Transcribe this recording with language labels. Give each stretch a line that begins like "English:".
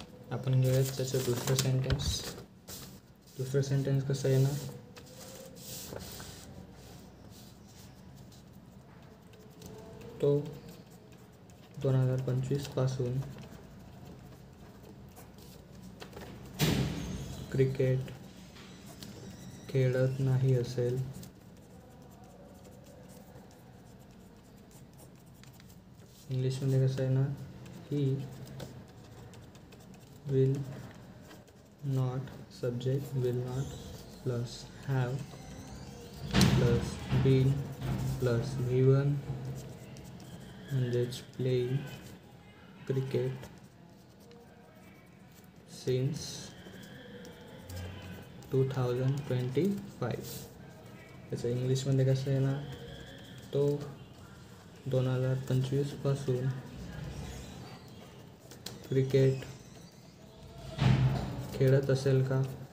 Marathi: आपण घेऊयात त्याचं दुसरं सेंटेन्स. दुसरं सेंटेन्स कसं आहे ना, तो 2025 पासून क्रिकेट खेळत नाही असेल. इंग्लिशमध्ये कसं आहे ना, ही
English: will not, subject will not, plus have, plus been, plus given
Marathi: म्हणजेच
English: playing cricket since 2025.
Marathi: त्याचं इंग्लिशमध्ये कसं आहे ना, तो 2025 पासून क्रिकेट खेळत असेल का?